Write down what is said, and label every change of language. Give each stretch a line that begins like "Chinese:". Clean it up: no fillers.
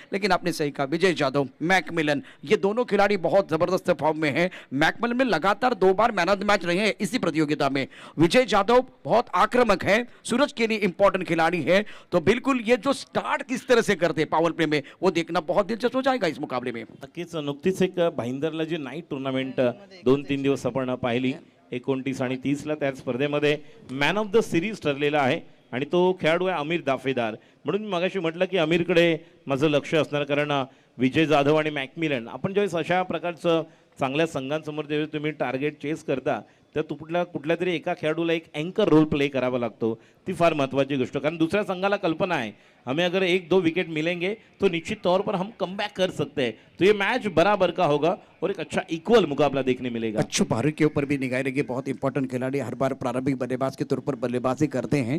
Hindi: लेकिन आपने सही कहा, विजय जाधव, मैकमिलन, ये दोनों खिलाड़ी बहुत जबरदस्त फॉर्म में हैं। मैकमिलन में लगातार 2 बार मैन ऑफ द मैच रहे हैं इसी प्रतियोगिता में। विजय जाधव बहुत आक्रामक है, सूरज के लिए इंपॉर्टेंट खिलाड़ी है। तो बिल्कुल ये जो स्टार्ट किस तरह से करते हैं पावर प्ले में, वो देखना बहुत दिलचस्प हो जाएगा इस मुकाबले में।
Marathi: नक्कीच नुकतीच एक भाईंदरला जी नाईट टूर्नामेंट 2-3 दिवस आपण पाहिली 29 आणि 30 ला, त्या स्पर्धेमध्ये मॅन ऑफ द सिरीज ठरलेला आहे आणि तो खेळाडू आहे आमिर दाफेदार। म्हणून मी मगाशी म्हटलं की आमिरकडे माझं लक्ष असणार, कारण विजय जाधव आणि मॅकमिलन, आपण ज्यावेळेस अशा प्रकारचं चांगल्या संघांसमोर ज्यावेळेस तुम्ही टार्गेट चेस करता, तर कुठल्या तरी एका खेळाडूला एक अँकर रोल प्ले करावा लागतो। ती फार महत्त्वाची गोष्ट, कारण दुसऱ्या संघाला कल्पना आहे
Hindi: हमें अगर 1-2 विकेट मिलेंगे तो निश्चित तौर पर हम कमबैक कर सकते हैं। तो ये मैच बराबर का होगा और एक अच्छा इक्वल मुकाबला देखने मिलेगा। अच्छू भारत के ऊपर भी निगाह रहेगी, बहुत इंपॉर्टेंट खिलाड़ी, हर बार प्रारंभिक बल्लेबाज के तौर पर बल्लेबाजी करते हैं।